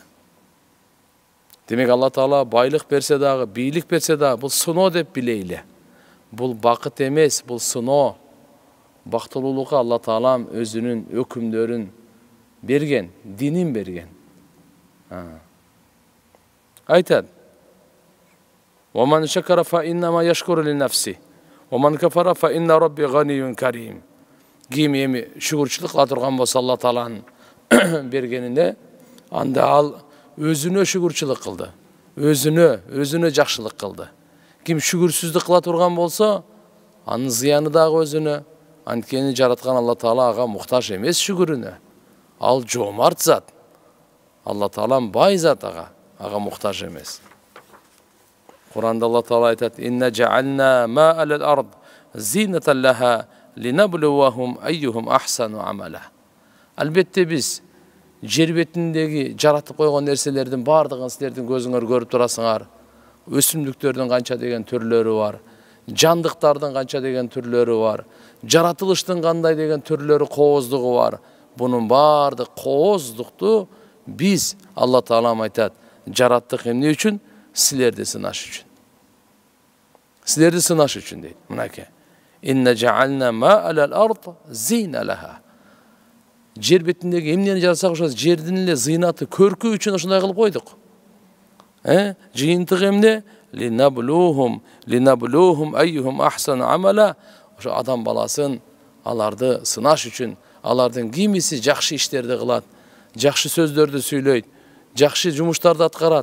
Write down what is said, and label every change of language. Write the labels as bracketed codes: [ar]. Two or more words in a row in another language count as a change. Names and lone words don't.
[ky] Демек Алла Таала байлык берсе дагы, бийлик берсе дагы бул сыноо деп билейли. Бул бакыт эмес, бул сыноо. Бактылуулукка Алла Таалам өзүнүн өкүмдөрүн берген, динин берген. Айтат: [ar] "ومن شكر فإنما يشكر لنفسه، ومن كفر فإن ربي غني كريم." [ky] Ким эми шүгүрчүлүк кыла турган болсо Алла Тааланын бергенине, анда ал өзүнө шүгүрчүлүк кылды. Өзүнө жакшылык кылды. Ким шүгүрсүздүк кыла турган болсо, анын зыяны дагы өзүнө. Анткени жараткан Алла Таала ага муктаж эмес шүгүрүнө. Ал жоомарт зат. Алла Таалам бай зат ага муктаж эмес. Кур'анда Алла Таала айтат: [ar] "إنا جعلنا ما على الأرض زينة لها لنبلوهم أيهم أحسن عملا." [ky] Албетте биз жер бетиндеги жаратып койгон нерселердин бардыгын силердин көзүңөр көрүп турасыңар. Өсүмдүктөрдүн канча деген түрлөрү бар. Жандыктардын канча деген түрлөрү бар. Жаратылыштын кандай деген түрлөрү, кооздугу бар. Bunun bardык кооздукту biz Allah Taala айтат, жараттык эмне үчүн? Силерди сынаш үчүн. Силерди сынаш үчүн дейт. Мынакей. [ar] إنا جعلنا ما على الأرض زينة لها. [ky] Жер бетиндеги эмнени жарасак ошо жердин эле зыйнаты, көркү үчүн ошондой кылып койдук. Жыйынтык эмне? [ar] لنبلوهم أيهم أحسن عملا. [ky] Ошо адам баласын аларды сынаш үчүн, алардын кимиси жакшы иштерди кылат, жакшы сөздөрдү сүйлөйт, жакшы жумуштарды аткарат.